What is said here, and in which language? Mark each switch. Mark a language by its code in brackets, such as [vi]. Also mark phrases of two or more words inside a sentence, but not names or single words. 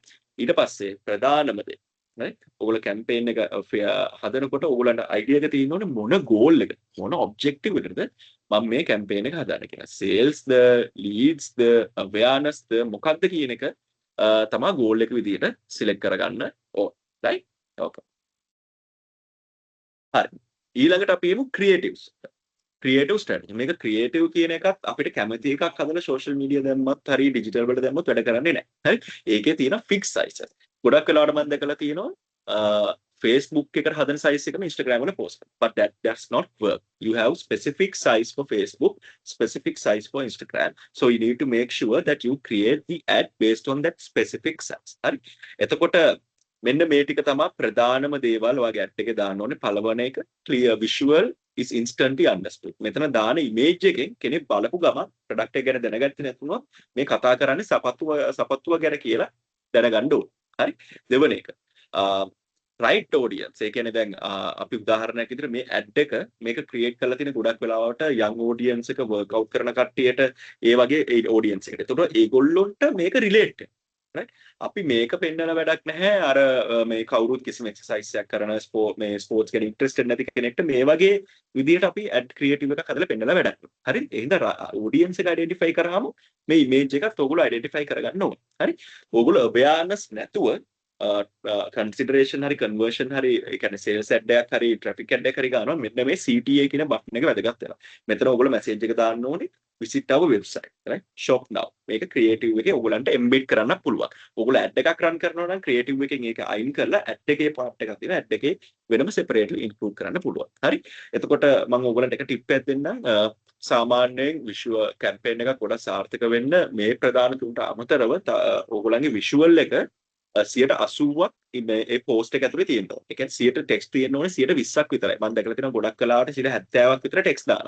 [si] ඊට පස්සේ ප්‍රධානම දේ right? ඔයගොල්ලෝ campaign එක හදනකොට ඔයගොල්ලන්ට idea එක තියෙන්න ඕනේ මොන goal එක මොන objective එකද මම මේ campaign එක හදාන්නේ කියලා. sales ද leads ද awareness ද මොකක්ද කියන එක තමයි goal එක විදිහට select කරගන්න ඕන. [en] right? okay. [si] හරි. ඊළඟට අපි යමු creatives. [en] creative strategy. [si] මේක creative කියන එකත් අපිට කැමති එකක් හදලා [en] social media [si] දැම්මත් හරි digital වලට දැම්මත් වැඩ කරන්නේ නැහැ. හරි. ඒකේ තියෙන [en] fixed size. [si] ගොඩක් වෙලාවට මම දැකලා තියෙනවා Facebook එකට හදන size එකම Instagram වල post කරනවා. [en] But that's not work. You have specific size for Facebook, specific size for Instagram. So you need to make sure that you create the ad based on that specific size. [si] හරි. එතකොට මෙන්න මේ ටික තමයි ප්‍රධානම දේවල් ඔයාගේ ad එකේ දාන්න ඕනේ. පළවෙනි එක [en] clear visual is instantly understood. [si] මෙතන දාන image එකෙන් කෙනෙක් බලපු ගමන් product එක ගැන දැනගත්තේ නැතුනොත් මේ කතා කරන්නේ සපත්තුව ගැන කියලා දැනගන්න ඕනේ. හරි. දෙවෙනි එක [en] right audience. [si] ඒ කියන්නේ දැන් අපි උදාහරණයක් විදිහට මේ ad එක මේක create කරලා තියෙන ගොඩක් වෙලාවට [en] young audience [si] එක [en] work out [si] කරන කට්ටියට ඒ වගේ audience එකට. ඒතකොට ඒගොල්ලොන්ට මේක [en] relate right? [si] අපි මේක පෙන්නන වැඩක් නැහැ අර මේ කවුරුත් කිසිම එක්සර්සයිස් එකක් කරන මේ ස්පෝර්ට්ස් ගැන ඉන්ට්‍රෙස්ටඩ් නැති කෙනෙක්ට මේ වගේ විදිහට අපි [en] ad creative [si] එකක් හදලා පෙන්නලා වැඩක් නෑ. හරි? එහෙනම් ඔඩියන්ස් එක අයිඩෙන්ටිෆයි කරාම මේ ඉමේජ් එකත් ඔයගොල්ලෝ අයිඩෙන්ටිෆයි කරගන්න ඕනේ. හරි? ඔයගොල්ලෝ අවයාර්නස් නැතුව consideration hari conversion hari ඒ කියන්නේ [en] sales ad [si] එකක් hari [en] traffic ad [si] එකක් hari ගන්නවා මෙන්න මේ CTA කියන බටන් එක වැදගත් වෙනවා. මෙතන ඔයගොල්ලෝ message එක දාන්න ඕනේ [en] visit our website right shop now [si] මේක creative එකේ ඔයගොල්ලන්ට embed කරන්න පුළුවන්. ඔයගොල්ලෝ ad එකක් run කරනවා නම් creative එකෙන් ඒක අයින් කරලා ad එකේ part එකක් තියෙනවා ad එකේ වෙනම [en] separately include [si] කරන්න පුළුවන්. හරි? එතකොට මම ඔයගොල්ලන්ට එක tip එකක් දෙන්නම්. සාමාන්‍යයෙන් [en] visual campaign [si] එකක් ගොඩක් සාර්ථක වෙන්න මේ ප්‍රධාන තුනට අමතරව ඔයගොල්ලන්ගේ visual එක 80ක් මේ post එක ඇතුලේ තියෙනවා. ඒ කියන්නේ 100ට text තියෙන්න ඕනේ 120ක් විතරයි. මම දැකලා තියෙනවා ගොඩක් කලාවට 70ක් විතර text දානවා.